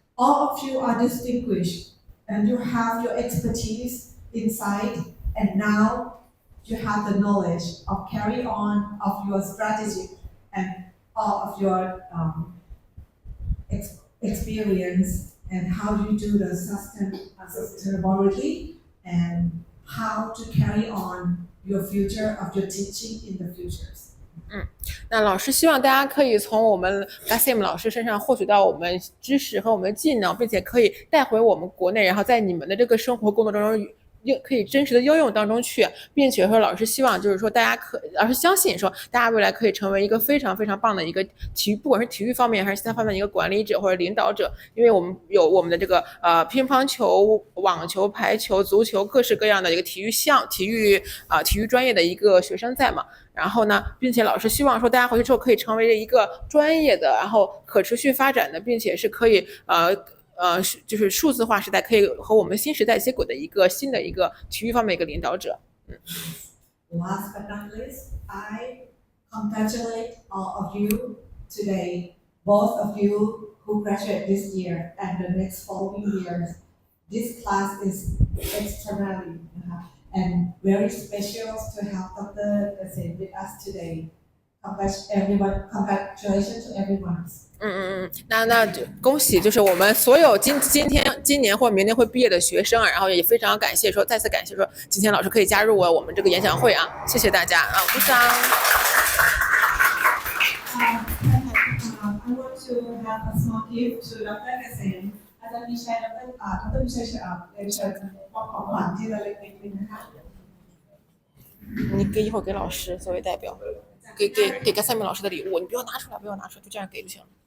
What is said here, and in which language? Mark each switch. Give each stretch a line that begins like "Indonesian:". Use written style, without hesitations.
English: All of you are distinguished, and you have your expertise inside, and now you have the knowledge of carry on of your strategy and all of your experience and how you do the sustainability and how to carry on your future of your teaching in the futures.
Chinese: 那老师希望大家可以从我们 Kasem 老师身上获取到我们知识和我们的技能，并且可以带回我们国内，然后在你们的这个生活工作当中可以真实的应用当中去，并且说老师希望就是说老师相信说大家未来可以成为一个非常非常棒的一个不管是体育方面还是其他方面的一个管理者或者领导者，因为我们有我们的这个乒乓球、网球、排球、足球各式各样的一个体育专业的一个学生在嘛。然后呢，并且老师希望说大家回去之后可以成为一个专业的，然后可持续发展的，并且是可以就是数字化时代可以和我们新时代接轨的一个新的一个体育方面一个领导者。
English: Last but not least, I congratulate all of you today, both of you who graduate this year and the next following years. This class is extraordinary and very special to have Dr. Kasem with us today. Congratulations to everyone.
Chinese: 那恭喜，就是我们所有今年或明年会毕业的学生，然后也非常感谢说，再次感谢说，今天老师可以加入我们这个演讲会啊，谢谢大家啊，鼓掌。
English: I want to have a small gift to Dr.
Thai: Kasem. อาจารย์มีชัยดร. มีชัยเรียนเชิญมอบของขวัญที่ระลึกนิดนึงนะคะ
Chinese: 你一会儿给老师作为代表，给Kasem老师的礼物，你不要拿出来，就这样给就行了。